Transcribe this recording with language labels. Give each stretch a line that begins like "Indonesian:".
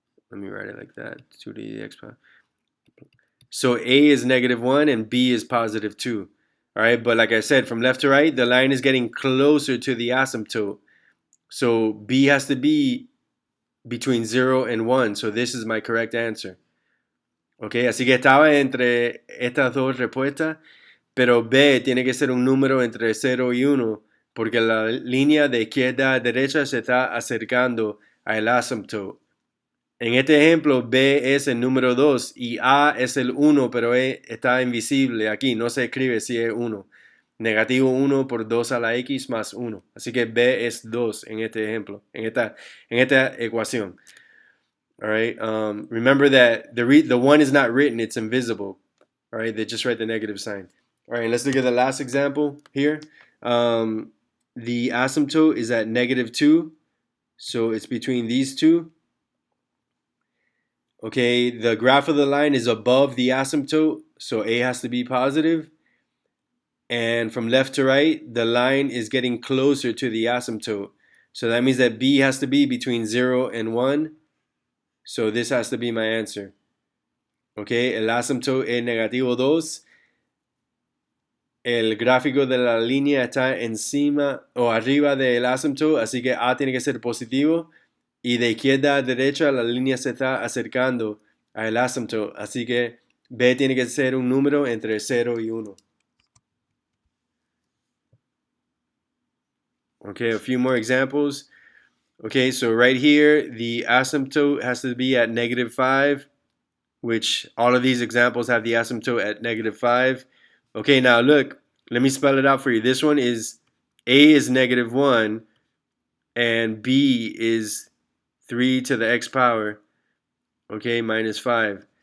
English: Let me write it like that, 2 to the x power. So A is -1 and B is +2. All right, but like I said, from left to right, the line is getting closer to the asymptote. So B has to be between 0 and 1. So this is my correct answer.
Spanish: Okay, así que estaba entre estas dos respuestas, pero B tiene que ser un número entre 0 y 1, porque la línea de izquierda a derecha se está acercando al asymptote. En este ejemplo, B es el número 2 y A es el 1, pero está invisible aquí, no se escribe si es 1. Negativo 1 por 2 a la X más 1. Así que B es 2 en este ejemplo, en esta ecuación.
English: All right. Remember that the 1 is not written, it's invisible. All right. They just write the negative sign. All right. Let's look at the last example here. The asymptote is at negative 2. So it's between these two. Okay, the graph of the line is above the asymptote, so A has to be positive. And from left to right, the line is getting closer to the asymptote. So that means that B has to be between 0 and 1. So this has to be my answer.
Spanish: Okay, el asymptote es negativo 2. El gráfico de la línea está encima o arriba del asymptote, así que A tiene que ser positivo. Y de izquierda a derecha la línea se está acercando al asymptote, así que B tiene que ser un número entre 0 y 1.
English: Okay, a few more examples. Okay, so right here, the asymptote has to be at negative 5, which all of these examples have the asymptote at negative 5. Okay, now look, let me spell it out for you. This one is A is negative 1, and B is 3 to the x power, okay, minus 5.